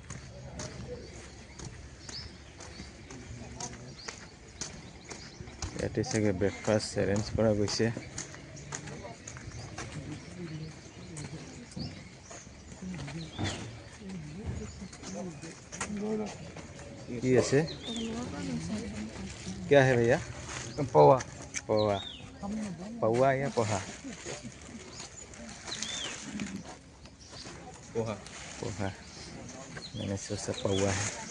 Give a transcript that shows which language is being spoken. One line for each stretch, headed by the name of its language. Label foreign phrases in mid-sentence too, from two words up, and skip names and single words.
Assamese: ইয়াতে চাগে
English: breakfast arrange
Assamese: কৰা গৈছে. কি আছে?
Hindi: क्या है भैया? पोहा. पोहा. पौवा या पोहा? पोहा. मैंने सोचा पौवा है.